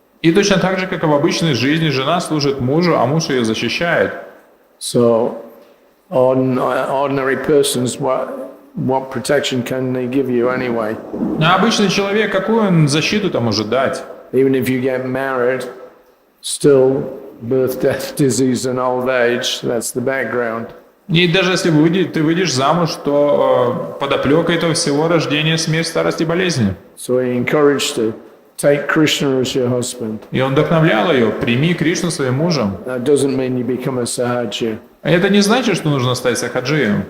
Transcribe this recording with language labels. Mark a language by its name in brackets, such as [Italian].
[Russian] И точно так же, как и в обычной жизни, жена служит мужу, а муж ее защищает. [English] So ordinary persons, what protection can they give you anyway? [Russian] А обычный человек, какую он защиту там может дать? [English] Even if you get married, still birth, death, disease and old age, that's the background. [Russian] И даже если ты выйдешь замуж, то подоплека этого всего рождение, смерть, старость и болезни. [English] So he encouraged her, take Krishna as your husband. [Russian] И он вдохновлял ее, прими Кришну своим мужем. [English] That doesn't mean you become a sahaja. [Russian] Это не значит, что нужно стать сахаджием.